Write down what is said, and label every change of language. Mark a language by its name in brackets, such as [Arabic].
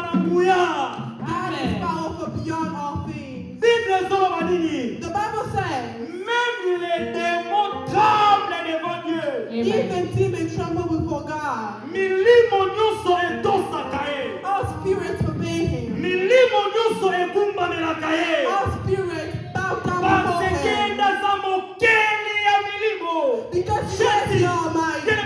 [English] God is powerful beyond all things. The Bible says, [French] même les démons tremblent devant Dieu. [English] even demons tremble before God. [Lingala] Milimo nyonso etosaka ye. [English] All spirits obey him. [Lingala] Milimo nyonso ekumbamelaka ye. [English] All spirits bow down before him. [Lingala] Basekenda za mokeli ya milimo. [English] Because he is the Almighty.